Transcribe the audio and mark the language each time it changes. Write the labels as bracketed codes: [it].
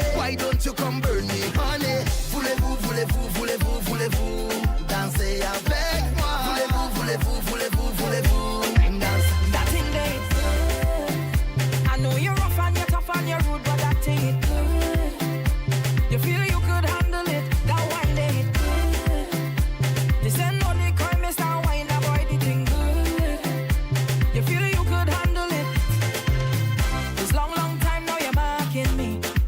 [en] Why don't you come burn me, honey? [fr] Voulez-vous, voulez-vous, voulez-vous, voulez-vous danser avec moi? Voulez-vous, voulez-vous, voulez-vous, voulez-vous danser? [en] That thing there, it's good. I know you're rough and you're tough and you're rude, but that thing it good. You feel you could handle it, that wine there it good. This ain't no liquor, Mr. Wine, that boy the thing good. You feel you could handle it. This long, long time now you're marking me.